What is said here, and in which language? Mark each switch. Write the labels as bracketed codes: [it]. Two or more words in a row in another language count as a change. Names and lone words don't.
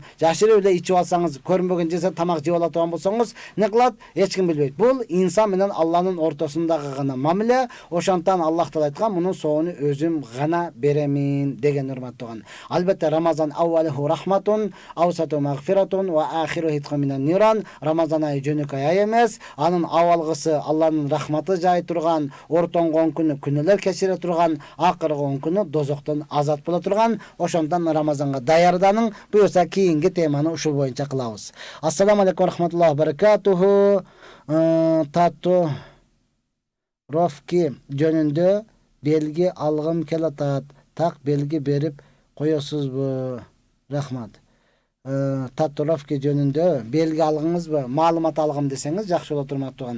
[ky] Жашырып эле ичип алсаңыз, көрүнбөгөн жерде тамак жеп ала турган болсоңуз, не кылат? Эч ким билбейт. Бул инсан менен Алланын ортосундагы гана мамиле. Ошондон Аллах Таала айткан, мунун соогуну өзүм гана беремин деген, урматтуу. [ar] Албетте رمضان أوله رحمة أوسطه مغفرة وآخره عتق من النار. [ky] Рамазан айы жөнөкөй ай эмес. Анын авалгысы Алланын рахматы жай турган, ортонгон күнү күнөөлөр кечире турган, акыргы күнү дозоктон азат боло турган. Ошондон Рамазанга даярданын. Буюрса кийинки теманы ушул боюнча кылабыз. [ar] السلام عليكم رحمة الله بركاته. [ky] Тату ровки жөнүндө белги алгым келатат. Так белги берип коесузбу? Рахмат. Татуировка жөнүндө белги алгыңызбы, маалымат алгым десеңиз жакшы болот, урматтуу.